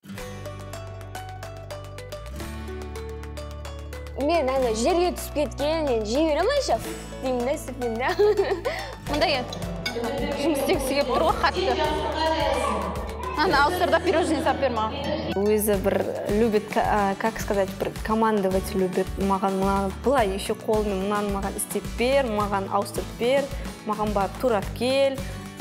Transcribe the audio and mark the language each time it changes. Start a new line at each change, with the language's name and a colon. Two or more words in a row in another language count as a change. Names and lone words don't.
Kazakh: Мен жерге түсіп кеткен, жіберем айша деймін да, сөйтемін да. Мұнда жұмыс істегісі келіп тұр ғой қатты. Ана ауыстырда пирожный сап бер маған. Өзі бір
Russian: любит, как сказать, бір командовать любит.
Kazakh: Маған мынаны былай еще қолмен мынаны маған істеп бер, маған ауыстырып бер, маған барып турап кел.